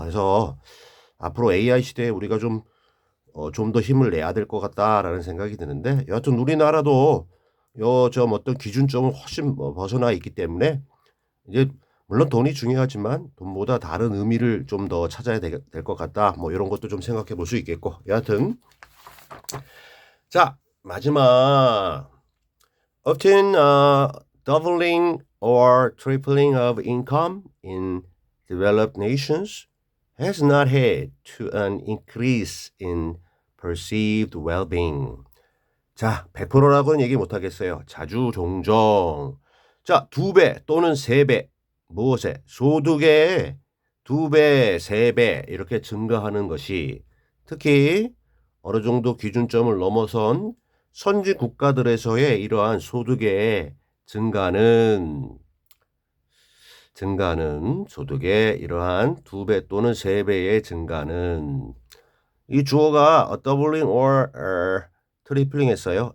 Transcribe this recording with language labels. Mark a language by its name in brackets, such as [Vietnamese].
[Korean] 그래서 앞으로 AI 시대에 우리가 좀 더 힘을 내야 될 것 같다라는 생각이 드는데 여하튼 우리나라도 좀 어떤 기준점을 훨씬 벗어나 있기 때문에 이제 물론 돈이 중요하지만 돈보다 다른 의미를 좀 더 찾아야 될 것 같다. 뭐 이런 것도 좀 생각해 볼 수 있겠고 여하튼 자 마지막 [English] often doubling or tripling of income in developed nations has not led to an increase in perceived well-being. [Korean] 자, 100%라고는 얘기 못 하겠어요. 자주 종종. 자, 2배 또는 3배. 무엇에? 소득의 2배, 3배 이렇게 증가하는 것이 특히 어느 정도 기준점을 넘어선 선진 국가들에서의 이러한 소득의 증가는 소득의 이러한 2배 또는 3배의 증가는 이 주어가 [English] doubling or [Korean] 트리플링 했어요.